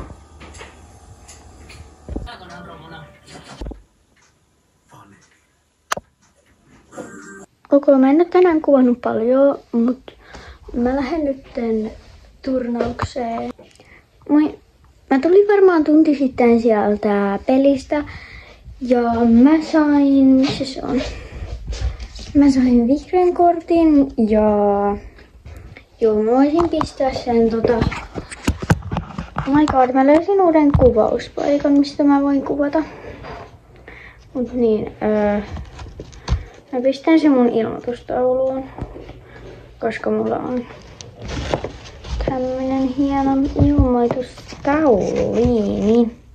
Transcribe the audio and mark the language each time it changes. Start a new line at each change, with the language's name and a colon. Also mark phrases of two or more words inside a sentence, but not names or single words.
Finnish: Mä en ole tänään kuvannut paljon, mutta mä lähden nytten turnaukseen. Mä tulin varmaan tunti sitten sieltä pelistä ja mä sain, missä se on? Mä sain vihreän kortin ja joo, mä voisin pistää sen
English: oh my god,
Finnish: mä löysin uuden kuvauspaikan, mistä mä voin kuvata. Mut niin, mä pistän sen mun ilmoitustauluun, koska mulla on tämmönen hieno ilmoitustauliini.